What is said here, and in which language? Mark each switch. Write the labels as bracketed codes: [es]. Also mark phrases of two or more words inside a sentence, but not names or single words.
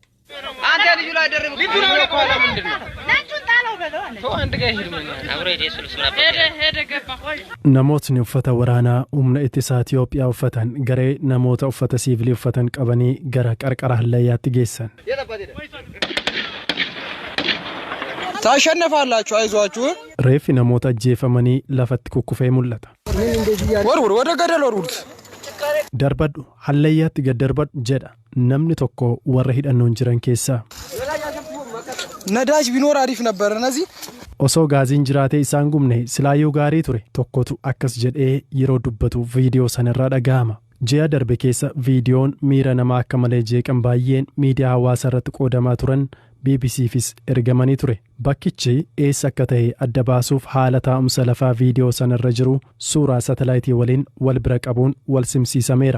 [om] Namootni uffata waraanaa humna ittisaa Itoophiyaa uffatan garee namoota uffata siivilii uffatan qabanii gara qarqara hallayyaatti geessan. [am] ታሸነፋላችሁ አይዟችሁ [om] Reeffi namoota ajjeefamanii lafatti kukkufee mul'ata. [am] ወደ ገደል ወርውሩት [om] Darbadhu hallayyaatti gad darbadhu jedha namni tokko warra hidhannoon jiran keessaa. [am] ነዳጅ ቢኖር አሪፍ ነበር እነዚህ [om] Osoo gaaziin jiraatee isaan gubne silaayyuu gaarii ture tokkotu akkas jedhee yeroo dubbatu viidiyoo sanarraa dhaga'ama. Ji'a darbe keessa viidiyoon miira namaa akka malee jeeqan baay'een miidiyaa hawaasaa irratti qoodamaa turan BBC'fis ergamanii ture. Bakkichi eessa akka ta'e adda baasuuf haala taa'umsa lafaa viidiyoo sanarra jiru suuraa satalaayitii waliin wal bira qabuun wal simsiisameera.